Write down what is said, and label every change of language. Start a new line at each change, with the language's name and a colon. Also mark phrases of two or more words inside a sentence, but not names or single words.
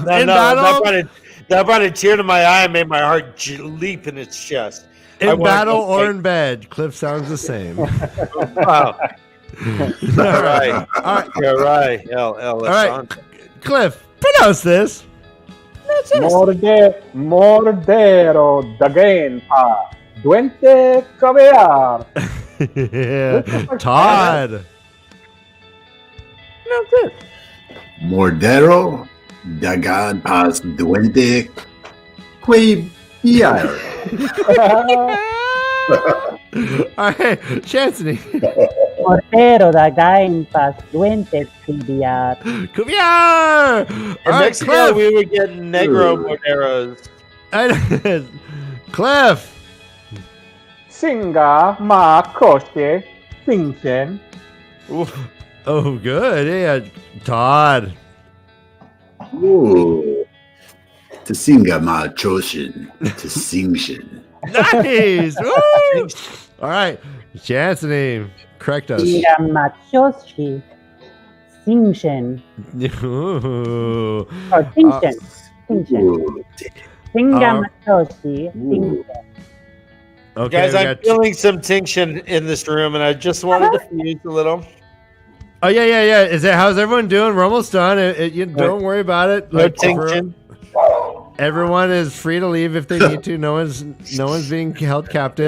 English: battle. battle. That brought a tear to my eye and made my heart leap in its chest. In battle or in bed, Cliff sounds the same. Wow. All right. You're right. All right. Cliff, pronounce this. Mordero Dagenpa. Duente Caviar. Todd. Pronounce this. Mordero Dagan Pas Duente Quaviar. All right, Chancey. Portero da Gaimpas Duente Cubiar. Cubiar! In Mexico, we would get Negro Morderos. Cliff. Singa ma coche Singchen. Oh, good. Yeah, Todd. Ooh. To singa ma choshin. To singshin. Nice. Woo! All right, Chancey, correct us. Singa machoshi. Singshen. Ooh. Or Singshen. Singshen. Singa machoshi. Singshen. Okay, guys, I'm feeling some tension in this room, and I just wanted to fuse a little. Oh yeah. How's everyone doing? We're almost done. Don't worry about it. No tension. Everyone is free to leave if they need to. No one's being held captive.